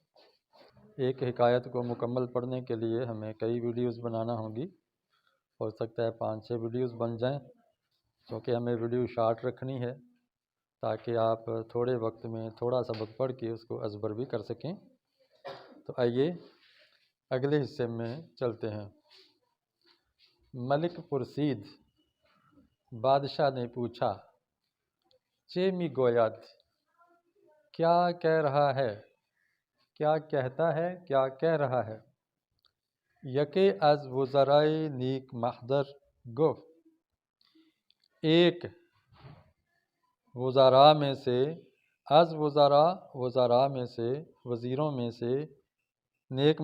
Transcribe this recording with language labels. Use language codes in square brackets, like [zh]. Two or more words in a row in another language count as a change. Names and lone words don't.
[ur] ایک حکایت کو مکمل پڑھنے کے لیے ہمیں کئی ویڈیوز بنانا ہوں گی، ہو سکتا ہے 5-6 ویڈیوز بن جائیں، کیونکہ ہمیں ویڈیو شارٹ رکھنی ہے تاکہ آپ تھوڑے وقت میں تھوڑا سبق پڑھ کے اس کو ازبر بھی کر سکیں۔ تو آئیے اگلے حصے میں چلتے ہیں۔ [fa] ملک پرسید، [ur] بادشاہ نے پوچھا، [fa] چے می گوید، [ur] کیا کہہ رہا ہے، کیا کہتا ہے، کیا کہہ رہا ہے؟ [fa] یکے از وزرائے نیک محضر گفت، [ur] ایک وزراء میں سے، از وزراء میں سے، وزیروں میں سے، نیک